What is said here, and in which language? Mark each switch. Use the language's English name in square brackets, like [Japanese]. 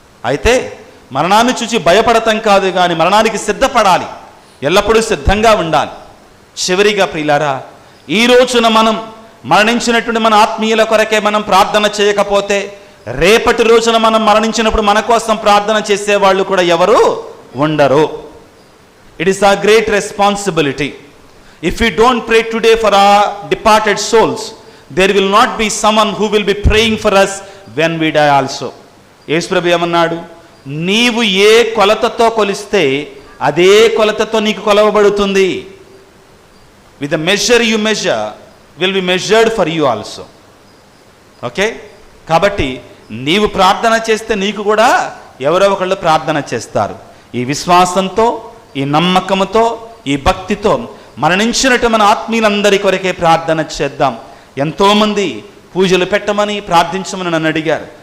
[Telugu] అయితే మరణాన్ని చూసి భయపడటం కాదు, కానీ మరణానికి సిద్ధపడాలి, ఎల్లప్పుడూ సిద్ధంగా ఉండాలి. చివరిగా ప్రియులారా, ఈ రోజున మనం మరణించినటువంటి మన ఆత్మీయుల కొరకే మనం ప్రార్థన చేయకపోతే, రేపటి రోజున మనం మరణించినప్పుడు మన కోసం ప్రార్థన చేసేవాళ్ళు కూడా ఎవరు ఉండరు. [English] It is our great responsibility. If we don't pray today for our departed souls, there will not be someone who will be praying for us when we die also. [Telugu] యేసు ప్రభువు ఏమన్నాడు? నీవు ఏ కొలతతో కొలిస్తే అదే కొలతతో నీకు కొలవబడుతుంది. [English] With the measure you measure will be measured for you also. Okay? [Telugu] కాబట్టి నీవు ప్రార్థన చేస్తే నీకు కూడా ఎవరో ఒకళ్ళు ప్రార్థన చేస్తారు. ఈ విశ్వాసంతో, ఈ నమ్మకంతో, ఈ భక్తితో మరణించినట్టు మన ఆత్మీయులందరి కొరకే ప్రార్థన చేద్దాం. ఎంతోమంది పూజలు పెట్టమని, ప్రార్థించమని నన్ను అడిగారు.